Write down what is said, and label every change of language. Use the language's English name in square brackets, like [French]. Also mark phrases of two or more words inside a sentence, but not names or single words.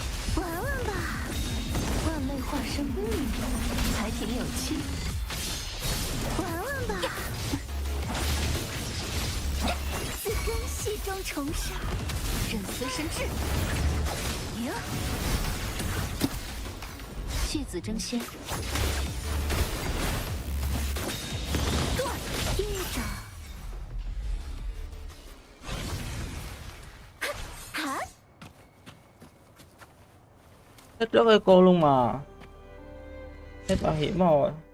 [Chinese] 玩玩吧，万类化身，还挺有趣。玩玩吧，自根系中重生，任随身至。哟，续子争先。 E-Dra。 [Vietnamese] Hết rất eco luôn mà. Hết bảo hiểm rồi.